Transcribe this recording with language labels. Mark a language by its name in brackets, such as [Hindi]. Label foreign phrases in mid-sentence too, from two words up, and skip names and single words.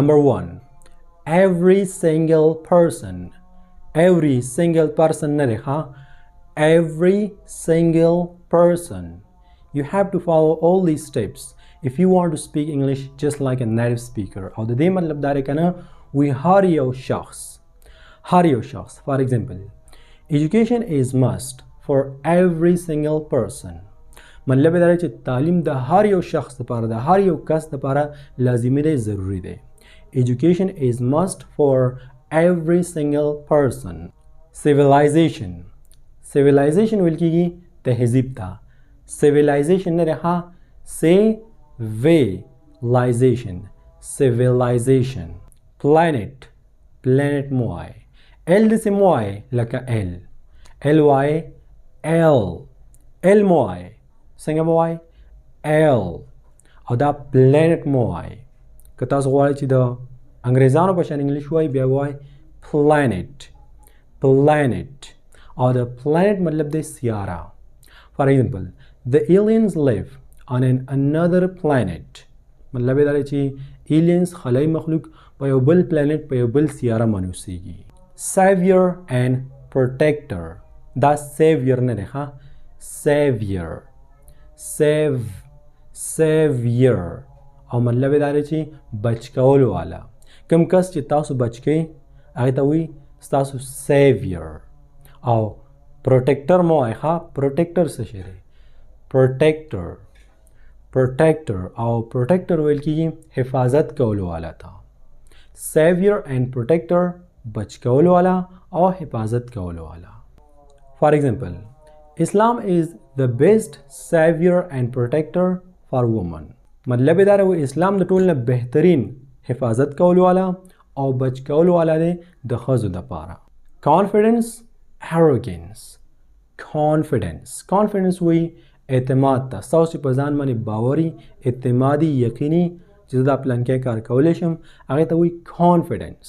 [English] Number 1. Every single person. Every single person [Pashto] نه دی ښه. [English] Every single person. You have to follow all these steps if you want to speak English just like a native speaker. [Pashto] او د دې مطلب دا دی که نه وی هر یو شخص [English] for example education is must for every single person. [Pashto] مطلب دا دی چې تعلیم د هر یو شخص لپاره د هر یو کس لپاره لازمي دی، ضروري دی. [English] Education is must for every single person. [Pashto] Civilization ویل کېږي تهذیب ته. Civilization نه دی ښه. [English] Civilization. [Pashto] Planet مو وایي. L داسې مو وایي لکه L وایي L مو وایي څنګه مو وایي L او دا planet مو وایي. که تاسو غواړئ چې د انګریزانو په شان انګلیش وایي بیا وایي planet او د planet مطلب دی سیاره. [English] For example, the aliens live on another planet. [Pashto] مطلب دا دی چې aliens خلای مخلوق په یو بل planet په یو بل سیاره باندې اوسېږي. [English] Savior and protector. [Pashto] دا savior نه دی ښه. Savior او مطلب دا دی چې بچ کولو والا. کوم کس چې تاسو بچ کوي هغې ته وایي ستاسو savior. او protector مو وایي ښه. protector څه شی دی؟ protector او protector ویل کېږي حفاظت کولو والا ته. [English] savior and protector [Pashto] بچ کولو والا او حفاظت کولو والا. [English] For example, Islam is the best savior and protector for women. [Pashto] مطلب دا دی اسلام د ټول نه بهترین حفاظت کولو والا او بچ کولو والا دی د ښځو دپاره. Confidence وایي اعتماد ته. ستاسو چې په ځان باندې باوري، اعتمادي، یقیني چې زه دا پلانکی کار کولی شم هغې ته وایي confidence.